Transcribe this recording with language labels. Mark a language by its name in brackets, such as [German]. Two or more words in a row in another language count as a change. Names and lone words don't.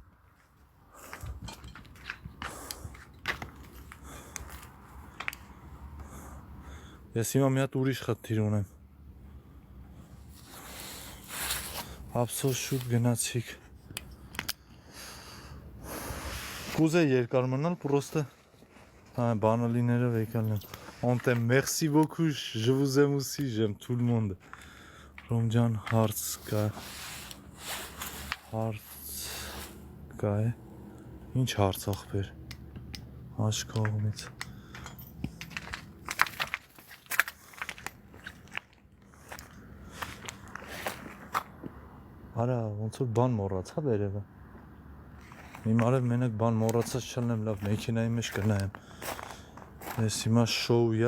[Armenian] ես հիմա մի հատ ուրիշ խնդիր ունեմ, ափսոս շուտ գնացիք, կուզե երկար մնալ, պրոստը, բանալիներով եկալ եմ, [French] on t'aime, merci beaucoup, je vous aime aussi, j'aime tout le monde, [Armenian] Ռոմ ջան, հարց կա, Հարց կա է։ Ինչ հարց ախպեր։ Աչ կողմից։ Արա, ոնց որ բան մոռացա վերևը։ Իմ արև մենակ բան մոռացած չլնեմ, լավ մեքենայի մեջ կնայեմ։ Ես հիմա շոույա,